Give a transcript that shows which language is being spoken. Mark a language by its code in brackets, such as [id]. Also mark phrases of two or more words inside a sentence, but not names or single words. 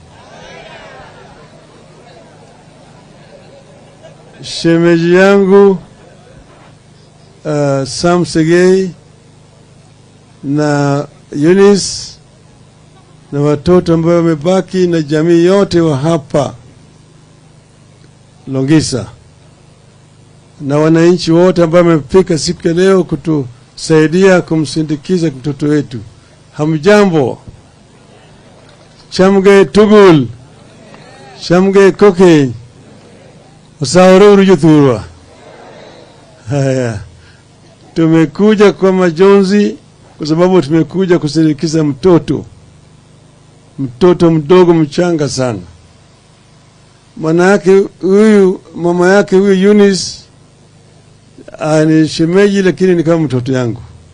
[sw] Shemeji yangu Sam Segei na Eunice na watoto ambao wamebaki na jamii yote wa hapa Longisa na wananchi wote ambao wamefika siku ya leo kutusaidia kumsindikiza mtoto wetu. Hamjambo. [kln] Chamge Tugul. Chamge Koke. Usaure urujuthurwa. [sw] Haya. Tumekuja kwa majonzi kwa sababu tumekuja kusindikiza mtoto. Mtoto mdogo mchanga sana. Mama yake huyu Eunice ni shemeji lakini ni kama mtoto yangu.